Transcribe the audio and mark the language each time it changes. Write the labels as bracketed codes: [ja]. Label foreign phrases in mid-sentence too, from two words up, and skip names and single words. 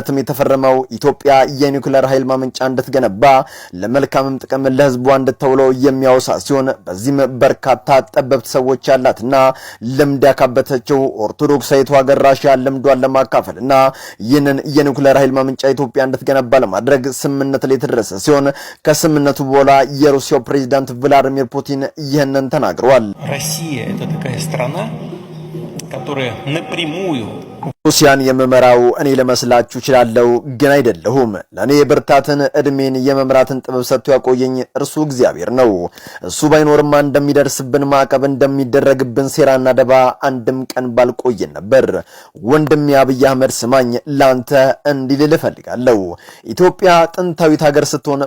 [am] የተፈረመው ኢትዮጵያ የኒውክሌር ኃይል ማመንጫ እንድትገነባ ለመልካምም ጥቅም ለህዝቧ እንድትውለው የሚያወሳ ሲሆን በዚህም በርካታ ጠበብት ሰዎች ያላትና ልምድ ያካበተችው ኦርቶዶክሳዊቷ ሀገር ራሽያ ልምዷን ለማካፈልና ይህንን የኒውክሌር ኃይል ማመንጫ ኢትዮጵያ እንድትገነባ ለማድረግ ስምምነት ላይ የተደረሰ ሲሆን ከስምምነቱ በኋላ የሩሲያው ፕሬዝዳንት ቭላዲሚር ፑቲን ይህንን ተናግረዋል። [ru] Россия — это такая страна, которая напрямую [am] ሩሲያን የመመራው እኔ ለመስላችሁ እችላለሁ፣ ግን አይደለሁም። ለኔ ብርታትን እድሜን የመምራትን ጥበብ ሰጥቶ ያቆየኝ እርሱ እግዚአብሔር ነው። እሱ ባይኖርማ እንደሚደርስብን ማዕቀብ እንደሚደረግብን ሴራና ደባ አንድም ቀን ባልቆየን ነበር። ወንድሜ አብይ አህመድ ስማኝ፣ ላንተ እንዲህ ልል እፈልጋለሁ። ኢትዮጵያ ጥንታዊት ሀገር ስትሆን